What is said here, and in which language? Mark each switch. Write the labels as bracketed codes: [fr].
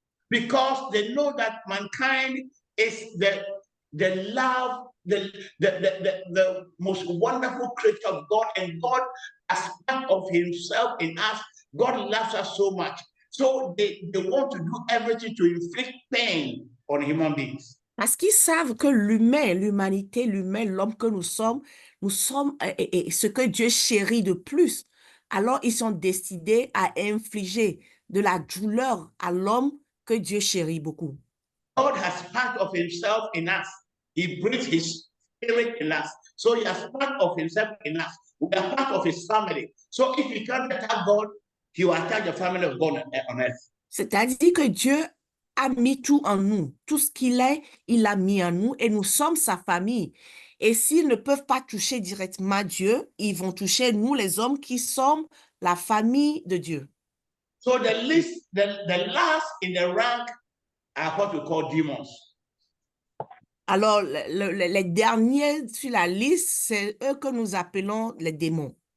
[en] Because they know that mankind is the love, the most wonderful creature of God, and God, as part of himself in us, God loves us so much. So they want to do everything to inflict pain on human beings. [fr] Parce qu'ils savent que l'humanité, l'homme que nous sommes ce que Dieu chérit de plus. Alors, ils sont décidés à infliger de la douleur à l'homme que Dieu chérit beaucoup. [en] God has part of himself in us. He breathes his spirit in us. So he has part of himself in us. We are part of his family. So if you can't attack God, he will attack the family of God on earth. [fr] C'est-à-dire que Dieu a mis tout en nous. Tout ce qu'il est, il l'a mis en nous et nous sommes sa famille. Et s'ils ne peuvent pas toucher directement Dieu, ils vont toucher nous, les hommes qui sommes la famille de Dieu. [en] So the last in the rank are what we call demons. [fr] Alors, les derniers sur la liste, c'est eux que nous appelons les démons.